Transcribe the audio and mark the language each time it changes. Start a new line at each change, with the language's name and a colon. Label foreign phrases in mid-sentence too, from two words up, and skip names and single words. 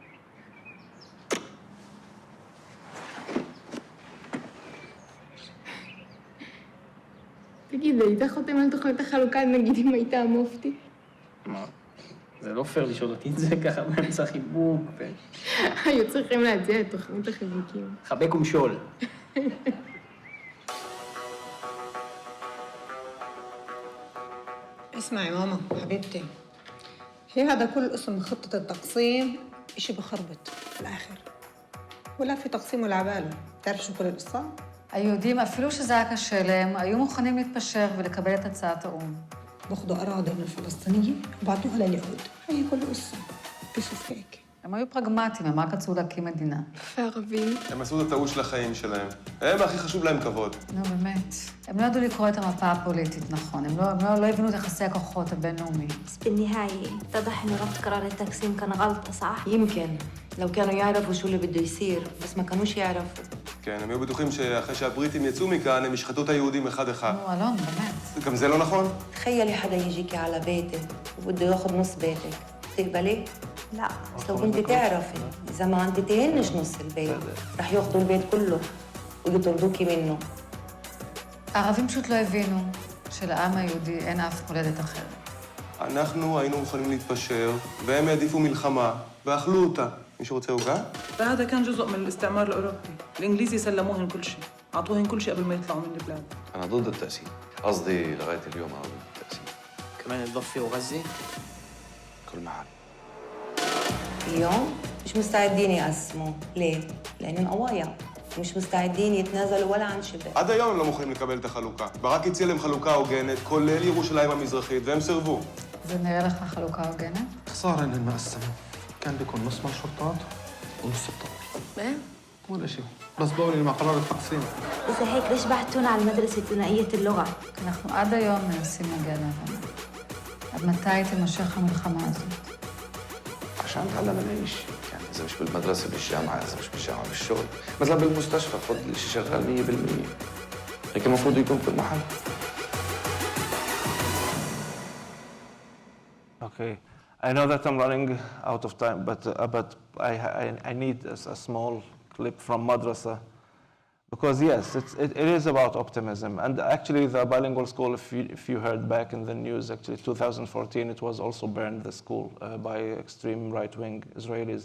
Hebrew: תגיד, היית חותם על תוכנית החלוקה, נגיד, אם היית המופתי? מה? זה לא פייר לשאול אותי את זה ככה באמצע חיבוק היו צריכים להציע את תוכנית החיבוקים. חבק ומשול.
Arabic: اسمعي ماما حبيبتي، هي هذا كل اسم خطة التقسيم إشي بخربط في الآخر، ولا في تقسيم ولا عبالة. تعرف شو كل القصة؟
Hebrew: היהודים, אפילו שזה היה קשה להם, היו מוכנים להתפשר ולקבל את הצעת האו"ם.
Arabic: باخذوا أراضي من الفلسطينيين وبعطوها لليهود، هي كل القصة. بشوف هيك.
Hebrew: הם היו פרגמטיים, הם רק רצו להקים מדינה. וערבים. הם עשו את הטעות של החיים שלהם. הם הכי חשוב להם כבוד. נו, באמת. הם לא ידעו לקרוא את המפה הפוליטית, נכון. הם לא הבינו את יחסי הכוחות הבינלאומיים.
Arabic: بس بالنهاية اتضح إنه رفض قرار التقسيم كان غلطة صح؟ يمكن لو كانوا يعرفوا شو اللي بده يصير بس ما كانوش يعرفوا.
Hebrew: כן, הם היו בטוחים שאחרי שהבריטים יצאו מכאן, הם ישחטו את היהודים אחד-אחד. נו, אלון, באמת. גם זה לא נכון?
Arabic: تخيلي حدا يجيكي على بيتك وبده ياخذ نص بيتك، تقبلي؟ لا، بس لو كنت تعرفي إذا ما انتهينش نص البيت رح ياخذوا البيت كله ويطردوكي منه.
Hebrew: הערבים פשוט לא הבינו שלעם היהודי אין אף מולדת אחרת. אנחנו היינו מוכנים להתפשר, והם העדיפו מלחמה, ואכלו אותה. מישהו רוצה עוגה?
Arabic: فهذا كان جزء من الاستعمار الأوروبي. الإنجليزي سلموهن كل شيء، أعطوهن كل شيء قبل ما يطلعوا من البلاد. أنا ضد التقسيم، قصدي لغاية اليوم أنا ضد التقسيم. كمان الضفة وغزة؟ كل محل. اليوم مش مستعدين يقسموا، ليه؟ لأنهم قوايا مش مستعدين يتنازلوا ولا عن شبر.
Hebrew: עד היום הם לא מוכנים לקבל את החלוקה. ברק הציע להם חלוקה הוגנת, כולל ירושלים המזרחית, והם סירבו. זה נראה לך חלוקה הוגנת?
Arabic: خسارة إنهم ما قسموا. كان بيكون نص مال الشرطات ونص الطوارئ. ايه؟ ولا شيء. بس بقولي مع قرار التقسيم. إذا هيك ليش بعتونا على المدرسة الثنائية اللغة؟
Hebrew: אנחנו עד היום מנסים להגיע להבנה. עד מתי تימשך המלחמה הזאת?
Arabic: عشان نتعلم نعيش، يعني إذا مش بالمدرسة بالجامعة، إذا مش بالجامعة بالشغل، مثلا بالمستشفى تفضل شيء شغال 100%. هيك المفروض يكون في المحل.
English: Okay. I know that I'm running out of time, but I need a small clip from Madrasa. Because yes, it is about optimism. And actually the bilingual school, if you heard back in the news, actually 2014, it was also burned, the school, by extreme right-wing Israelis.